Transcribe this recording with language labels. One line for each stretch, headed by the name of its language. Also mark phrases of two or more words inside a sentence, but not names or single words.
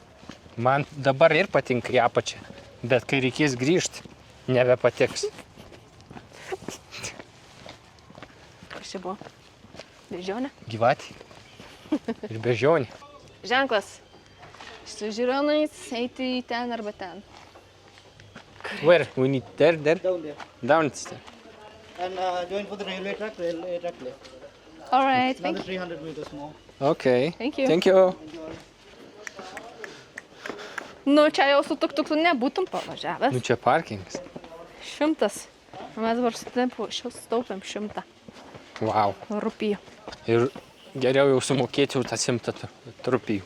Lithuanian: Man dabar ir patinka į apačią, bet kai reikės grįžti, nebepatiks. Kas čia buvo? Bežionė? Gyvatė. Ir bežionė. Ženklas. Su žiūronais eiti į ten arba ten.
English: Where? We need there? Down there. Down there. And join for the railway track left. Alright, Another thank you. 300 meters more. Okay. Thank you. Thank you.
Lithuanian: Nu, čia jau su tuktuku nebūtum pavažiavęs. Nu čia parkingas. 100. Mes dabar sutaupėm 100 Wow. rupijų. Ir geriau jau sumokėti jau tą 100 rupijų.